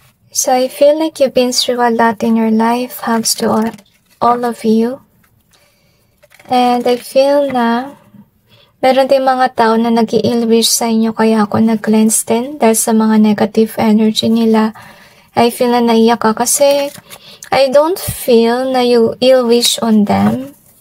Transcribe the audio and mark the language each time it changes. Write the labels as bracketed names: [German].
[English] So I feel like you've been through a lot in your life. Hugs to all of you. And I feel [Filipino] na meron din mga tao na nag-i-ill wish sa inyo, kaya ako nag-cleanse din dahil sa mga negative energy nila. [English] I feel [Filipino] na naiyak ka kasi [English] I don't feel na you ill wish on them.